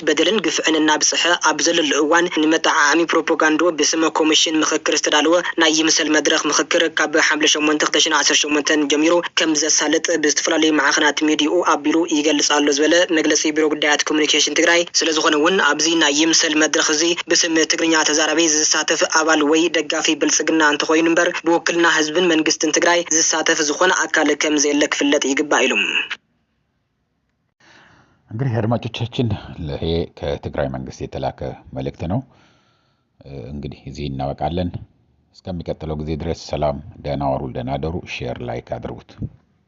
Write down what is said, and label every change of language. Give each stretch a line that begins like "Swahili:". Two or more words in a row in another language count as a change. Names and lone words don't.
Tigrinya: በደልን ግፍዕን እናብጽሐ ኣብ ዘለሉ እዋን ንመጣዓዓሚ ፕሮፓጋንዳ ብስመ ኮሚሽን ምክክር ዝተዳለወ ናይ ይምሰል መድረኽ ምክክር ካብ ሐምለ 8 2018 ጀሚሩ ከም ዘሳልጥ ብዝተፈላለዩ ማዕኸናት ሚዲኡ ኣቢሉ ይገልጽ ኣሎ ዝበለ መግለጺ ቢሮ ጉዳያት ኮሙኒኬሽን ትግራይ ስለዝኾነ እውን ኣብዚ ናይ ይምሰል መድረኽ እዚ ብስም ትግርኛ ተዛራቢ ዝሳተፍ አባል ወይ ደጋፊ ብልጽግና እንተኾይኑ እምበር ብውክልና ህዝብን መንግስትን ትግራይ ዝሳተፍ ዝኾነ አካል ከም ዘየለ ክፍለጥ ይግባእ ኢሉ
Amharic: እንግዲህ አድማጮቻችን ለሄ ከትግራይ መንግስት የተላከ መልእክት ነው። እንግዲህ እዚህ እናበቃለን። እስከሚቀጥለው ጊዜ ድረስ ሰላም፣ ደህና ዋሉ፣ ደህና ደሩ። ሼር ላይክ አድርጉት።